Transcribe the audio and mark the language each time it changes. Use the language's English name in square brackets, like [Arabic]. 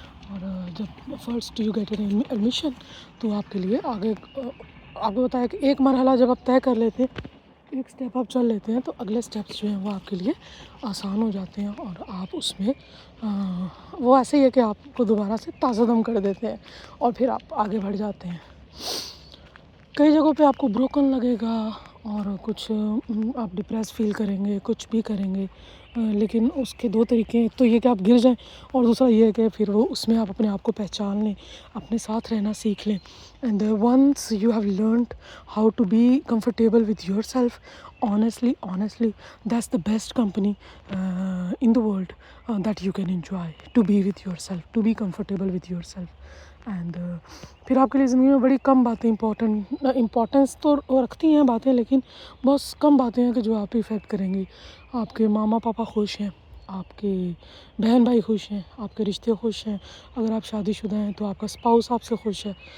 [Urdu] اور جب [English] first you get an admission, [Urdu] تو آپ کے لیے آگے آپ کو بتایا کہ ایک مرحلہ جب آپ طے کر لیتے ہیں, ایک اسٹیپ آپ چل لیتے ہیں, تو اگلے اسٹیپس جو ہیں وہ آپ کے لیے آسان ہو جاتے ہیں, اور آپ اس میں وہ ایسے ہی ہے کہ آپ کو دوبارہ سے تازہ دم کر دیتے ہیں, اور پھر آپ آگے بڑھ جاتے ہیں. کئی جگہوں پہ آپ کو بروکن لگے گا, اور کچھ آپ ڈپریس فیل کریں گے, کچھ بھی کریں گے, لیکن اس کے 2 طریقے ہیں. ایک تو یہ کہ آپ گر جائیں, اور دوسرا یہ ہے کہ پھر وہ اس میں آپ اپنے آپ کو پہچان لیں, اپنے ساتھ رہنا سیکھ لیں. [English] And once you have learned how to be comfortable with yourself, honestly that's the best company in the world that you can enjoy, to be with yourself, to be comfortable with yourself. [Urdu] And پھر آپ کے لیے زندگی میں بڑی کم باتیں importance تو رکھتی ہیں باتیں, لیکن بہت کم باتیں ہیں کہ جو آپ پہ افیکٹ کریں گی. آپ کے ماما پاپا خوش ہیں, آپ کے بہن بھائی خوش ہیں, آپ کے رشتے خوش ہیں, اگر آپ شادی شدہ ہیں تو آپ کا اسپاؤس آپ سے خوش ہے.